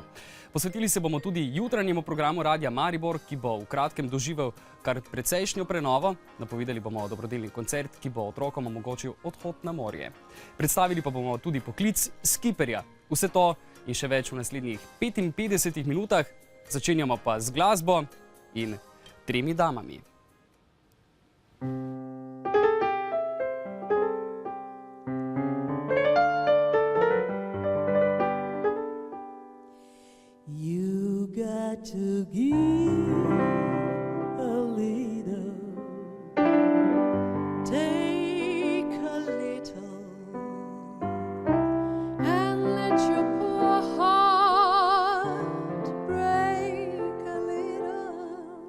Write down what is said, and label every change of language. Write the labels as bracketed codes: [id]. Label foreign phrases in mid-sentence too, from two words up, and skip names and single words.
[sl] Posvetili se bomo tudi jutranjemu programu Radia Maribor, ki bo v kratkem doživel kar precejšnjo prenovo. Napovedali bomo dobrodelni koncert, ki bo otrokom omogočil odhod na morje. Predstavili pa bomo tudi poklic skiperja. Vse to in še več v naslednjih 55 minutah. Začenjamo pa z glasbo in 3 damami. [en] You got to give a little, take a little, and let your poor heart break a little.